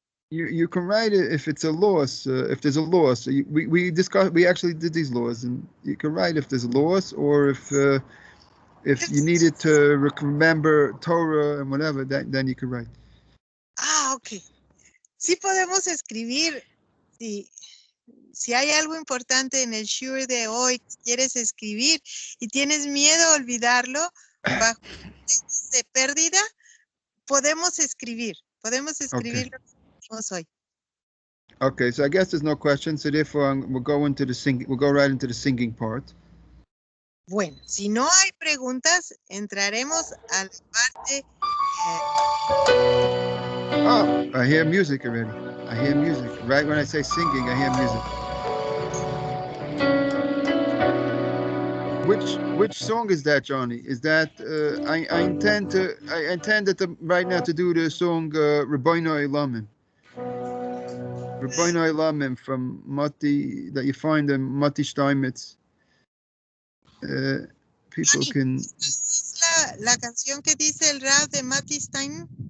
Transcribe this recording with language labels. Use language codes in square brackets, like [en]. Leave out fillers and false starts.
[en] You can write it if it's a loss. If there's a loss, we actually did these laws, and you can write if there's a loss or if you needed to remember Torah and whatever, then you can write. [es] Ah, okay. Sí podemos escribir. Si hay algo importante en el Shur de hoy que quieres escribir y tienes miedo a olvidarlo bajo de pérdida, podemos escribir lo que hicimos hoy. [en] Okay, so I guess there's no questions, so therefore we'll go right into the singing part. [es] Bueno, si no hay preguntas, entraremos a la parte. [en] Oh, I hear music already. I hear music. Right when I say singing, I hear music. Which song is that, Johnny? Is that I intend right now to do the song Rabino Elamim. Rabino Elamim from Mati that you find in Mati Steinmetz. people Johnny, can. [es] ¿es la canción que dice el rap de Matty Stein?